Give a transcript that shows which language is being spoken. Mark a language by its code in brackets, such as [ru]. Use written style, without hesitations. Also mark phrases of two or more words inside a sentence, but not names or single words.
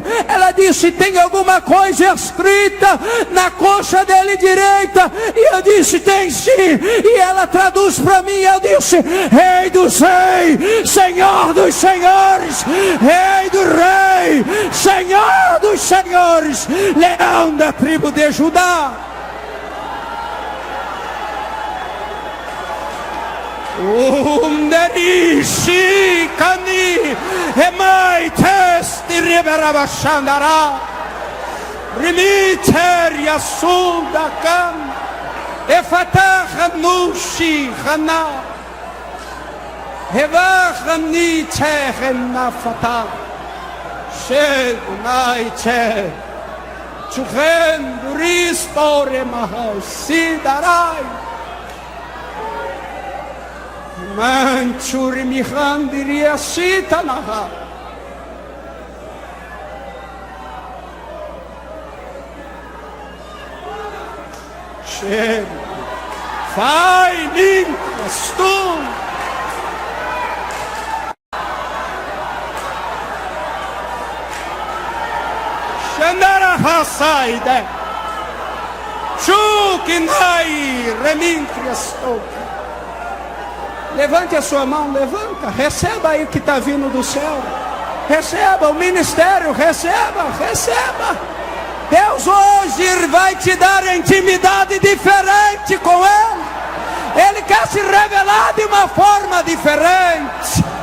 [pt] Ela disse: tem alguma coisa escrita na coxa dele direita? E eu disse: tem sim. E ela traduz para mim. Eu disse: Rei dos reis, Senhor dos senhores, Rei do rei, Senhor dos senhores, Leão da tribo de Judá. Underishi kani emai testi riberabashandara rimiter yasunda kan efatah nushi khana hevachni chehna fata shedunai che chuchen ristore mahasidarai Manchuri mihandiria sitanaha. Chega. Vai, limpas tu. Xandara hasaide. Chukinai remintrias toca. Levante a sua mão, levanta, receba aí o que está vindo do céu. Receba o ministério, receba. Deus hoje vai te dar intimidade diferente com Ele. Ele quer se revelar de uma forma diferente.